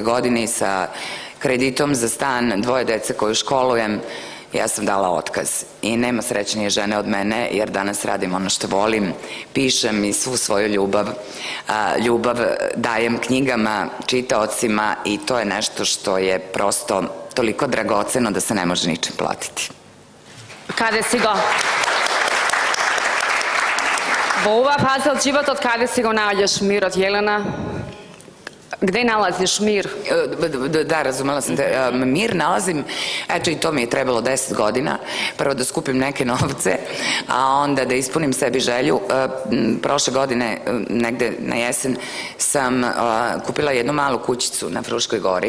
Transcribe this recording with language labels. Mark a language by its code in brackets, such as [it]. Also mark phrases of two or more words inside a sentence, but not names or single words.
[sr] godini sa kreditom za stan, 2 dece koju školujem, ja sam dala otkaz. I nema srećnije žene od mene, jer danas radim ono što volim, pišem i svu svoju ljubav dajem knjigama, čitaocima i to je nešto što je prosto toliko dragoceno da se ne može ničim platiti. [mk] Каде си го? Во оваа фаза од животот, каде си го наоѓаш мирот, Јелена? [sr] Gde nalaziš mir? Da, razumela sam te. Mir nalazim, eto i to mi je trebalo 10 godina. Prvo da skupim neke novce, a onda da ispunim sebi želju. Prošle godine, negde na jesen, sam kupila jednu malu kućicu na Fruškoj gori.